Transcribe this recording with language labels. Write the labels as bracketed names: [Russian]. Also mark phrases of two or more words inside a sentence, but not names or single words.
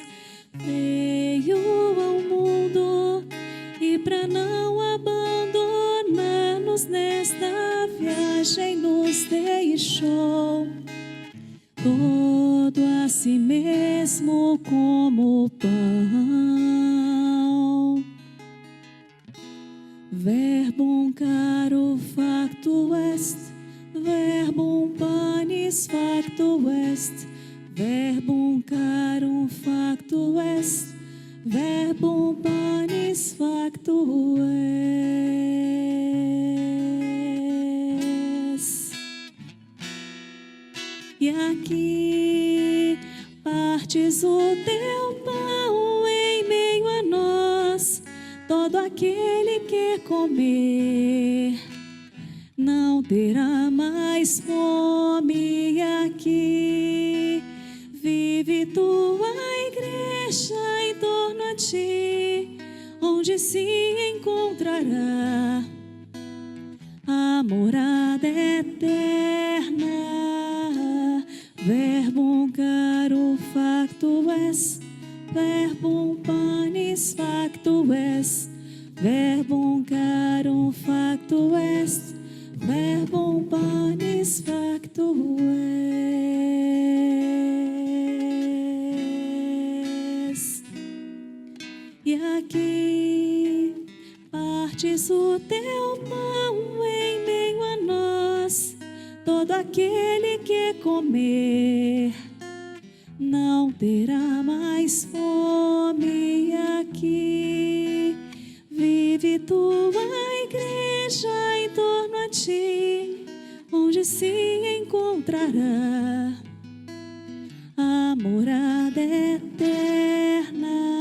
[Portuguese] Veio ao mundo e para não abandonar-nos nesta viagem nos deixou todo a si mesmo como pão. [Latin] Verbum caro facto est, verbum panis facto est, verbum carum facto est, verbum panis facto est. [Portuguese] E aqui partes o teu pão em meio a nós. Todo aquele que comer não terá mais fome. E aqui vive tua igreja em torno a ti, onde se encontrará a morada eterna. [Latin] Verbum caro facto est, verbum panis facto est, verbum carum facto est, verbum panis facto est. [Portuguese] E aqui partes o teu pão em meio a nós. Todo aquele que comer não terá mais fome. Aqui vive tua igreja em torno a ti, onde se encontrará a morada eterna.